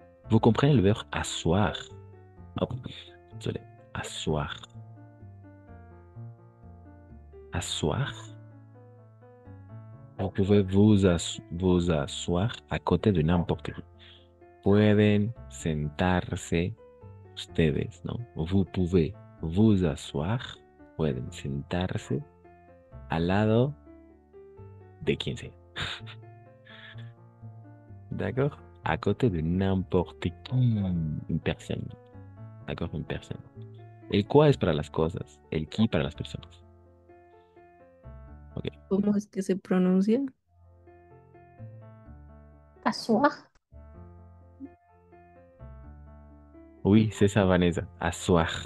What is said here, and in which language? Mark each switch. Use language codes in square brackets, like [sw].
[fr] Vous comprenez le verbe asseoir? Oh, désolé. Asseoir. Asseoir. Vous pouvez vous asseoir à côté de n'importe qui. [es] Pueden sentarse ustedes, ¿no? [fr] Vous pouvez vous asseoir, [es] pueden sentarse al lado de quien sea. [fr] D'accord? À côté de n'importe qui, une personne. D'accord? Une personne. [es] El quoi es para las cosas, el qui para las personas. Ok. ¿Cómo es que se pronuncia? [fr] Asseoir. Oui, c'est ça, Vanessa. Asseoir.